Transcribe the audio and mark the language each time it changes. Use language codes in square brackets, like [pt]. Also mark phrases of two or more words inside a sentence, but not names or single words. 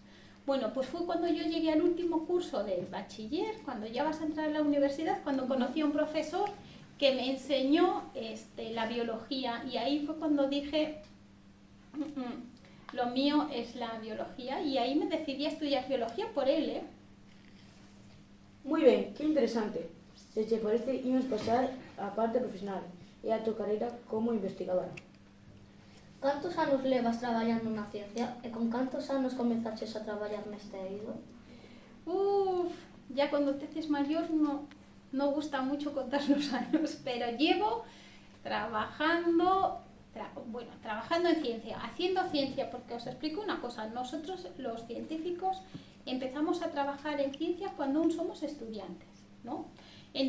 [es] Bueno, pues fue cuando yo llegué al último curso del bachiller, cuando ya vas a entrar a la universidad, cuando conocí a un profesor que me enseñó la biología, y ahí fue cuando dije, lo mío es la biología, y ahí me decidí a estudiar biología por él, [gl] Moi ben, que interesante. Se te parece, imos pasar á parte profesional e a tua carreira como investigadora. Cantos anos levas traballando na ciencia e con cantos anos comezaches a traballar neste eido? [es] Ya cuando te haces mayor no gusta mucho contar los años, pero llevo trabajando en ciencia, haciendo ciencia, porque os explico una cosa, nosotros los científicos empezamos a trabajar en ciencia cuando aún somos estudiantes, ¿no?